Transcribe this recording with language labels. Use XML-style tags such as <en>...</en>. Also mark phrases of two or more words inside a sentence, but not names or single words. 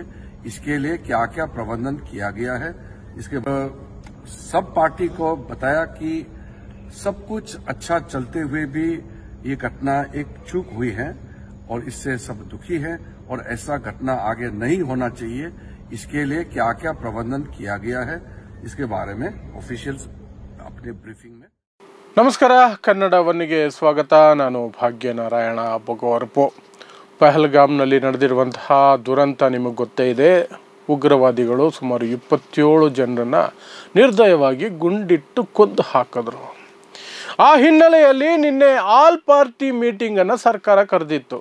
<hi>इसके लिए क्या क्या प्रबंधन किया गया है, इसके सब पार्टी को बताया कि सब कुछ अच्छा चलते हुए भी ये घटना एक चूक हुई है और इससे सब दुखी है और ऐसा घटना आगे नहीं होना चाहिए। इसके लिए क्या क्या प्रबंधन किया गया है, इसके बारे में ऑफिशियल्स अपने ब्रीफिंग में।</hi> <kn>ನಮಸ್ಕಾರ, ಕನ್ನಡ ಒನ್ನಿಗೆ ಸ್ವಾಗತ. ನಾನು ಭಾಗ್ಯನಾರಾಯಣ ಬೊಗೋರ್ಪು. ಪಹಲ್ಗಾಮ್ನಲ್ಲಿ ನಡೆದಿರುವಂತಹ ದುರಂತ ನಿಮಗೆ ಗೊತ್ತೇ ಇದೆ. ಉಗ್ರವಾದಿಗಳು ಸುಮಾರು 27 ಜನರನ್ನು ನಿರ್ದಯವಾಗಿ ಗುಂಡಿಟ್ಟು ಕೊಂದು ಹಾಕಿದ್ರು. ಆ ಹಿನ್ನೆಲೆಯಲ್ಲಿ ನಿನ್ನೆ</kn> <en>all party meeting</en> <kn>ಸರ್ಕಾರ ಕರೆದಿತ್ತು.</kn>